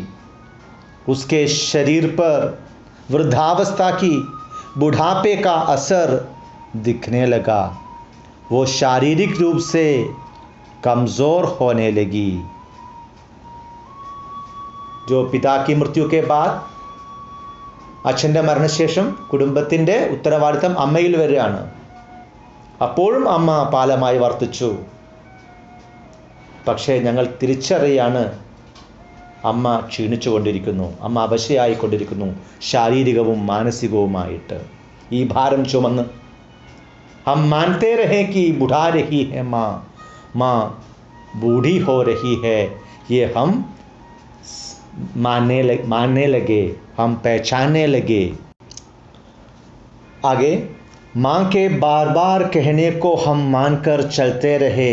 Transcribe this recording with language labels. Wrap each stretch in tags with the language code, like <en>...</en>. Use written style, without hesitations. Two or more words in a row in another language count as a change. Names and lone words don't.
<hi>उसके शरीर पर वृद्धावस्था की, बुढ़ापे का असर दिखने लगा। वो शारीरिक रूप से कमज़ोर होने लगी। जो पिता की मृत्यु के बाद</hi> <ml>അച്ഛൻ്റെ മരണശേഷം കുടുംബത്തിൻ്റെ ഉത്തരവാദിത്തം അമ്മയിൽ വരികയാണ്. അപ്പോഴും അമ്മ പാലമായി വർത്തിച്ചു. പക്ഷേ ഞങ്ങൾ തിരിച്ചറിയാണ് അമ്മ ക്ഷീണിച്ചു കൊണ്ടിരിക്കുന്നു, അമ്മ അവശയായിക്കൊണ്ടിരിക്കുന്നു, ശാരീരികവും മാനസികവുമായിട്ട്. ഈ ഭാരം ചുമന്ന്</ml> <hi>हम मानते रहे कि बुढ़ा रही है माँ, माँ बूढ़ी हो रही है, ये हम मानने लगे, हम पहचानने लगे। आगे, माँ के बार बार कहने को हम मानकर चलते रहे।</hi>